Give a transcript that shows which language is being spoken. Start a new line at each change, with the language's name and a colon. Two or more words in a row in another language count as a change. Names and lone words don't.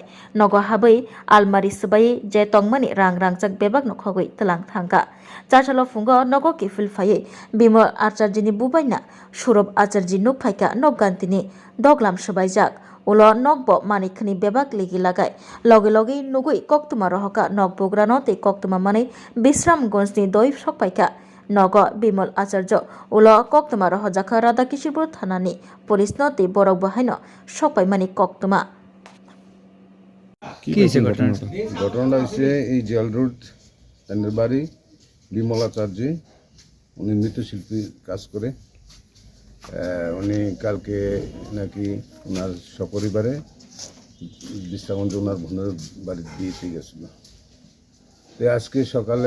Kok Borok: nogo habai almari subai je tongmani rang chak bebak no khogoi telang thangka chachalo fungo nogo kifil phaye bimo acharjini bubaina surob acharji nuk phaika nogantini doglam subai jak ulo nokbo manikhni bebak ligi lagai loge nugui koktuma rohoka nokbograno te koktuma mane bisramgonsni doi sokpaika Nogo Bimol Acharjo Ulo Koktuma Rohojaka Rada Kishipur Thanani Police no te borok bahaino Sopai Mani Koktuma
Bangla: কি হয়েছে ঘটনাটা হচ্ছে এই জেল রোড তাদের বাড়ি বিমল আচার্য উনি মৃৎশিল্পী কাজ করে উনি কালকে নাকি ওনার সপরিবারে বিশ্রামগঞ্জ ওনার বোনের বাড়িতে বিয়েতে গেছিল আজকে সকালে